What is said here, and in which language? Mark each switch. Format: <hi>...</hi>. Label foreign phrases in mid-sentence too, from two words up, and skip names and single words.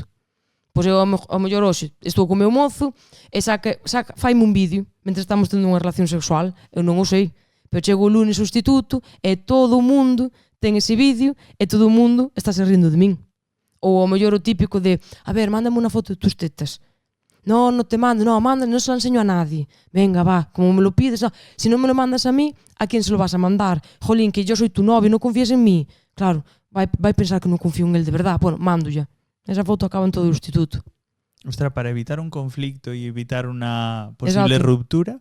<gl>Pois eu ao mellor hoxe estou co meu mozo e faime un vídeo mentre estamos tendo unha relación sexual, eu non o sei, pero chego o lunes ao instituto e todo o mundo ten ese vídeo e todo o mundo está se rindo de min. Ou ao mellor o típico de, a ver, mándame unha foto</gl> <es>de tus tetas. No te mando, manda, non se lo enseño a nadie. Venga, va, como me lo pides, si non me lo mandas a mí, ¿a quién se lo vas a mandar? Jolín, que yo soy tu novio, non confías en mí. Claro,</es> <gl>vai pensar que non confío</gl> <es>en él de verdad. Bueno, mando ya.</es> <gl>Esa foto acaba en todo o instituto.</gl> <es>Ostras, para evitar un conflicto y evitar una posible ruptura,</es>